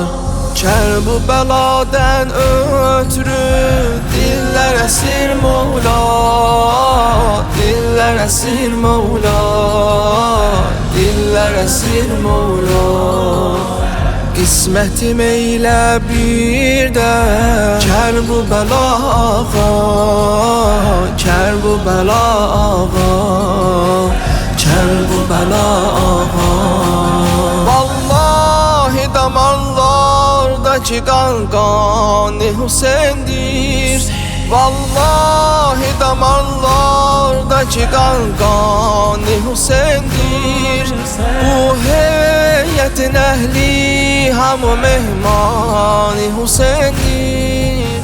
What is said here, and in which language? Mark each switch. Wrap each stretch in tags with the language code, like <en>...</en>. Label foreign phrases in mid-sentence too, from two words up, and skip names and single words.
<az>Kərbəladan ötürü dillər əsir Mevla, dillər əsir Mevla, dillər əsir Mevla. Qismətim eylə bir də Kərbəla ağa, Kərbəla ağa, Kərbəla ağa.</az> <tr>Vallahi damarlardaki kan kanı Hüseyin'dir. Vallahi damarlardaki kan kanı Hüseyin'dir.</tr> <az>Bu heyetin ehli hamı mehmanı Hüseyin'dir.</az>